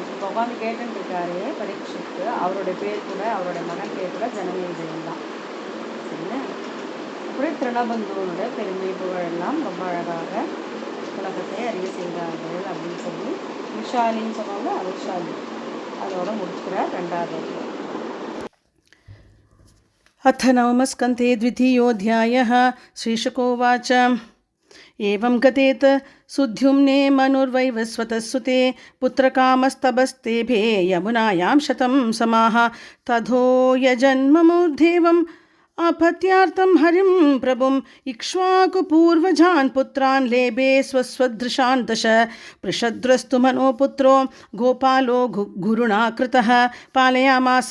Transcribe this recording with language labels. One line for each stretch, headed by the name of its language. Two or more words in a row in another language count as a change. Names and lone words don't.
Tamil: இப்போ உட்காந்து கேட்டுருக்காரு பரீட்சித்து, அவருடைய மகன் பேர் கூட ஜனமேஜயன் தான். சரிங்களா? அப்படி திருணபந்துவனுடைய பெருமை புகழெல்லாம் ரொம்ப அழகாக உலகத்தை அறிய செய்தார்கள் அப்படின்னு சொல்லி விஷாலின்னு சொன்னாங்க. விஷாலி அதோட முடிச்சுக்கிறார் 2வது.
Sanskrit: अथ नवमस्कन्धे 2. श्रीशुकोवाच एवं गतेत सुद्युम्ने मनुर्वैवस्वतः सुते पुत्रकामस्तबस्तेभे यमुनायां 100 समाः तथो यजन्ममुर्देवम् अपत्यार्थं हरिं प्रभुं इक्ष्वाकुपूर्वजान् पुत्रान् लेभे स्वस्वदृशान् दश पृषद्रस्तु मनोपुत्रो गोपालो गुरुणा कृतः पालयामास